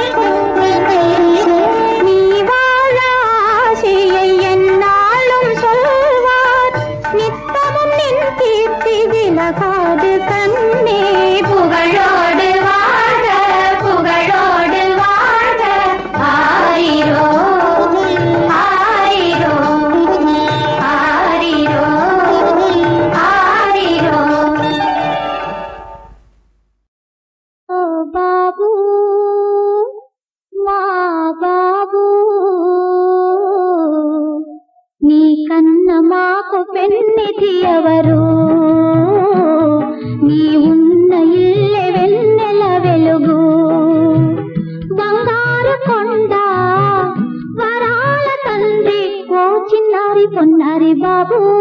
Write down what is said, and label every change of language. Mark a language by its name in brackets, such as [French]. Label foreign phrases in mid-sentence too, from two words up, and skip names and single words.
[Tamil] நீ வாழ ஆசையை என்னாலும் சொல்வார் நித்தமும் நின் கீர்த்தி விலகாது கண்ணே புகழோடு வாழ புகழோடு வாழ ஆரிரோ ஆரிரோ ஆரிரோ ஆரிரோ [Telugu] ఓ బాబు మా బాబు నీ కన్న మాకు పెన్నిధి ఎవరు నీ ఉన్న ఇల్లె వెన్నెల వెలుగు బంగారు కొండ వరాల తండ్రి ఓ చిన్నారి పొన్నారి బాబు